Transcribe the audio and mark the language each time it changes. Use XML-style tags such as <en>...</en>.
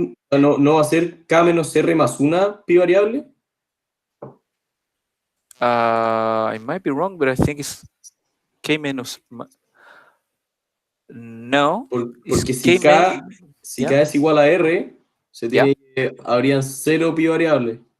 <es>¿No va a ser K menos R más una pi variable?</es> <en>I might be wrong, but I think it's K menos...</en> <es>No. Porque si K es igual a R, habrían 0 pi variables.</es>